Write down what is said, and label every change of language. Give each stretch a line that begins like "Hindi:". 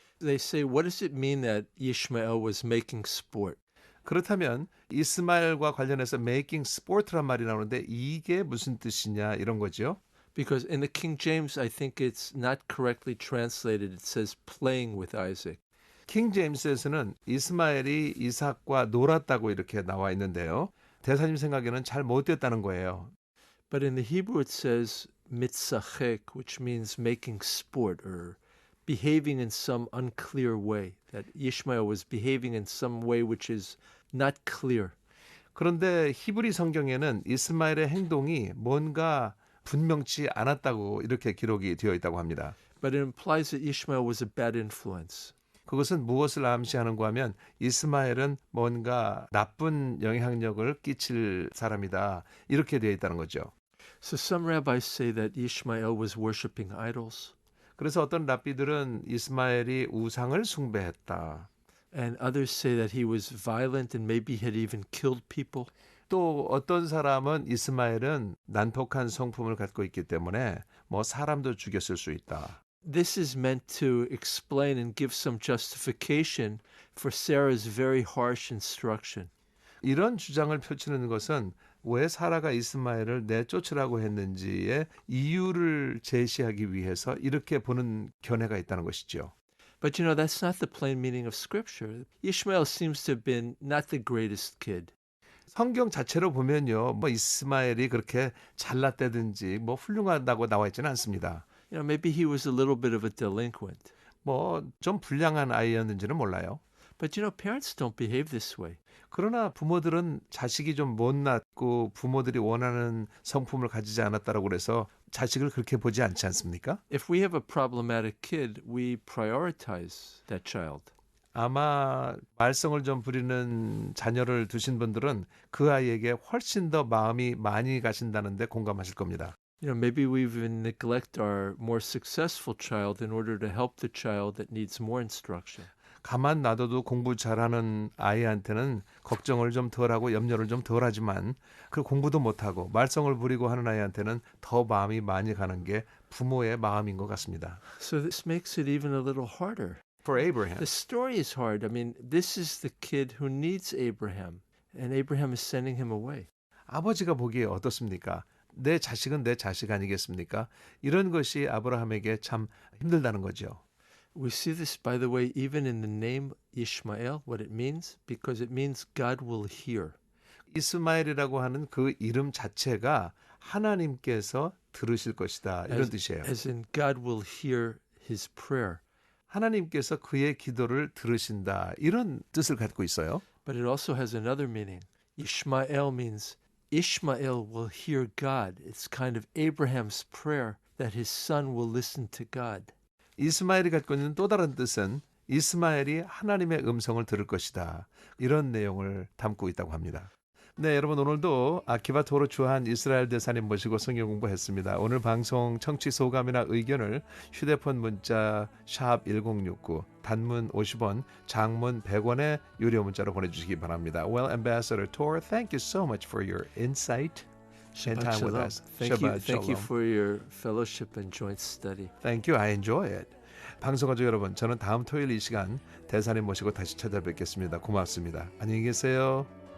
English: They say, what does it mean that Ishmael was making sport?
Korean: 그렇다면 이스마엘과 관련해서
English: making sport
Korean: 란 말이 나오는데 이게 무슨 뜻이냐 이런 거죠.
English: Because in the King James, I think it's not correctly translated. It says playing with Isaac.
Korean: 킹 제임스에서는 이스마엘이 이삭과 놀았다고 이렇게 나와 있는데요. 대사님 생각에는 잘 못됐다는 거예요.
English: But in the Hebrew, it says mitzachek, which means making sport or behaving in some unclear way. That Ishmael was behaving in some way which is not clear.
Korean: 그런데 히브리 성경에는 이스마엘의 행동이 뭔가 분명치 않았다고 이렇게 기록이 되어 있다고 합니다.
English: But it implies that Ishmael was a bad influence.
Korean: 그것은 무엇을 암시하는가 하면 이스마엘은 뭔가 나쁜 영향력을 끼칠 사람이다. 이렇게 되어 있다는 거죠.
English: So some rabbis say that Ishmael was worshiping idols.
Korean: 그래서 어떤 랍비들은 이스마엘이 우상을 숭배했다.
English: And others say that he was violent and maybe had even killed people.
Korean: 또 어떤 사람은 이스마엘은 난폭한 성품을 갖고 있기 때문에 뭐 사람도 죽였을 수 있다.
English: This is meant to explain and give some justification for Sarah's very harsh instruction.
Korean: 이런 주장을 펼치는 것은 왜 사라가 이스마엘을 내쫓으라고 했는지의 이유를 제시하기 위해서 이렇게 보는 견해가 있다는 것이죠.
English: But that's not the plain meaning of Scripture. Ishmael seems to have been not the greatest kid.
Korean: 성경 자체로 보면요, 뭐 이스마엘이 그렇게 잘났다든지 뭐 훌륭하다고 나와 있지는 않습니다.
English: Maybe he was a little bit of a delinquent.
Korean: 뭐 좀 불량한 아이였는지는 몰라요.
English: But parents don't behave this way.
Korean: 그러나 부모들은 자식이 좀 못났고 부모들이 원하는 성품을 가지지 않았다라고 그래서 자식을 그렇게 보지 않지 않습니까?
English: If we have a problematic kid, we prioritize that child.
Korean: 아마 말썽을 좀 부리는 자녀를 두신 분들은 그 아이에게 훨씬 더 마음이 많이 가신다는데 공감하실 겁니다.
English: Maybe we even neglect our more successful child in order to help the child that needs more instruction.
Korean: 가만 놔둬도 공부 잘하는 아이한테는 걱정을 좀 덜하고 염려를 좀 덜하지만 그 공부도 못하고 말썽을 부리고 하는 아이한테는 더 마음이 많이 가는 게 부모의 마음인 것 같습니다.
English: So this makes it even a little harder. For Abraham. The story is hard. I mean, this is the kid who needs Abraham, and Abraham is sending him away.
Korean: 아버지가 보기에 어떻습니까? 내 자식은 내 자식 아니겠습니까? 이런 것이 아브라함에게 참 힘들다는 거죠.
English: We see this, by the way, even in the name Ishmael, what it means, because it means God will hear.
Korean: 이스마엘이라고 하는 그 이름 자체가 하나님께서 들으실 것이다. 이런 뜻이에요.
English: As in God will hear his prayer.
Korean: 하나님께서 그의 기도를 들으신다. 이런 뜻을 갖고 있어요.
English: But it also has another meaning. Ishmael means Ishmael will hear God. It's kind of Abraham's prayer that his son will listen to God.
Korean: 이스마엘이 갖고 있는 또 다른 뜻은 이스마엘이 하나님의 음성을 들을 것이다. 이런 내용을 담고 있다고 합니다. 네, 여러분 오늘도 아키바 토로 주한 이스라엘 대사님 모시고 성경 공부했습니다. 오늘 방송 청취 소감이나 의견을 휴대폰 문자 샵 1069 단문 50원, 장문 100원의 유료 문자로 보내주시기 바랍니다.
English: Well, Ambassador Tor, thank you so much for your insight and time with us. Thank you for your fellowship and joint study. Thank you. I enjoy it.
Korean: 방송가족 여러분, 저는 다음 토요일 이 시간 대사님 모시고 다시 찾아뵙겠습니다. 고맙습니다. 안녕히 계세요.